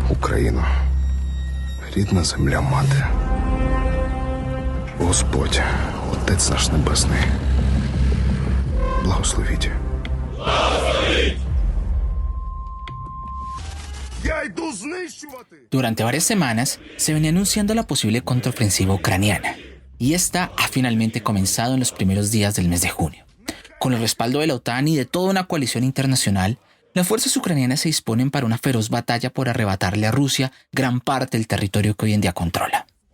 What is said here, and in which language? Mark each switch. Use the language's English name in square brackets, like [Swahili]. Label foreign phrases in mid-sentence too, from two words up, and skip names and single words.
[Ukrainian] Україну, рідна земля мати. Господь, Отець наш Небесний, благословіть. [Spanish] Durante varias semanas se venía anunciando la posible contraofensiva ucraniana, y esta ha finalmente comenzado en los primeros días del mes de junio. Con el respaldo de la OTAN y de toda una coalición internacional, las fuerzas ucranianas se disponen para una feroz batalla por arrebatarle a Rusia gran parte del territorio que hoy en día controla.